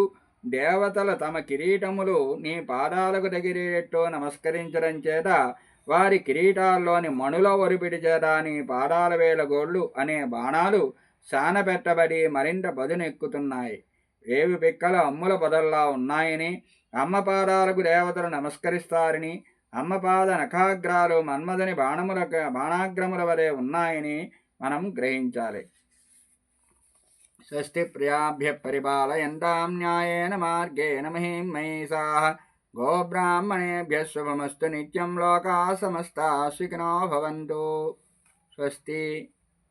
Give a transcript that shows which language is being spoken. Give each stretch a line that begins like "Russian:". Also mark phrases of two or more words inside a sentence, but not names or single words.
Telugu: దేవతల తమ కిరీటములు నీ పాదాలకు తగిలేటట్టు నమస్కరించడం చేత వారి కిరీటాల్లోని మణుల ఒరిపిడి చేత నీ పాదాల వేల గోళ్ళు అనే బాణాలు సానపెట్టబడి మరింత పదునెక్కుతున్నాయి. 7 పిక్కలు అమ్ముల పొదల్లా ఉన్నాయని, అమ్మ పాదాలకు దేవతలు నమస్కరిస్తారని, అమ్మ పాద నఖాగ్రాలు మన్మధుని బాణాగ్రముల వలె ఉన్నాయని మనం గ్రహించాలి.
Sanskrit: స్వస్తి ప్రియాభ్య పరిపాలయంతాం న్యాయేన మార్గేణ మహీం మహిషాః. గోబ్రాహ్మణేభ్యః శుభమస్తు నిత్యం. లోకాః సమస్తాః సుఖినో భవంతు. స్వస్తి.